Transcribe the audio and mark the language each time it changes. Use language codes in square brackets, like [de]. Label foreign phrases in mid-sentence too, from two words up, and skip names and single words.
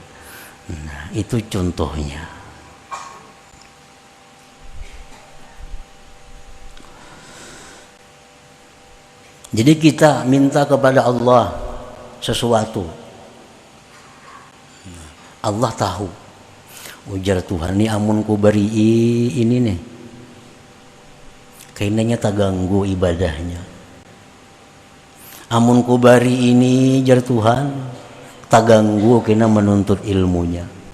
[id] Nah, itu contohnya. Jadi kita minta kepada Allah sesuatu, Allah tahu. [bjn] Ujar Tuhan, ni amun ku beri ini nih, kayaknya tak ganggu ibadahnya. Amun ku beri ini, jar Tuhan, tak ganggu kena menuntut ilmunya.